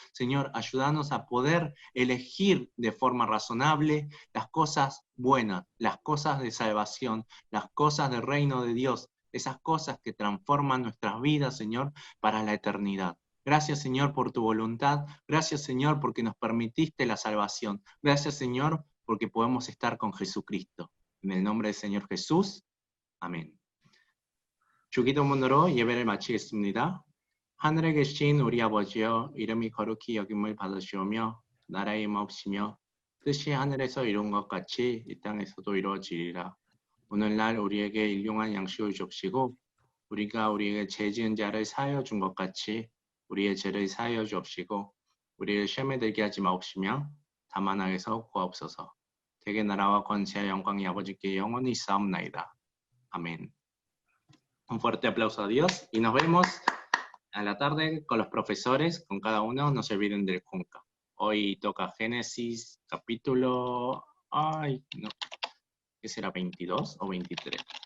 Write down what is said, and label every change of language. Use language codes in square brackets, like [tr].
[es] Señor, ayúdanos a poder elegir de forma razonable las cosas buenas, las cosas de salvación, las cosas del reino de Dios, esas cosas que transforman nuestras vidas, Señor, para la eternidad. Gracias, Señor, por tu voluntad. Gracias, Señor, porque nos permitiste la salvación. Gracias, Señor, porque podemos estar con Jesucristo. En el nombre del Señor Jesús. Amén. [ko] 주기도 문으로 예배를 마치겠습니다. 하늘에 계신 우리 아버지여, 이름이 거룩히 여김을 받으시오며 나라의 임하옵시며 뜻이 하늘에서 이룬 것 같이 이 땅에서도 이루어지리라. 오늘날 우리에게 일용할 양식을 주옵시고 우리가 우리에게 죄 지은 자를 사하여 준 것 같이 우리의 죄를 사하여 주옵시고 우리를 시험에 들게 하지 마옵시며 다만 악에서 구하옵소서. 대개 나라와 권세와 영광이 아버지께 영원히 있사옵나이다. [es] Amén. Un fuerte aplauso a Dios y nos vemos a la tarde con los profesores, con cada uno. No se olviden del Junca. Hoy toca Génesis capítulo... Ay, no. ¿Qué será? ¿22 o 23?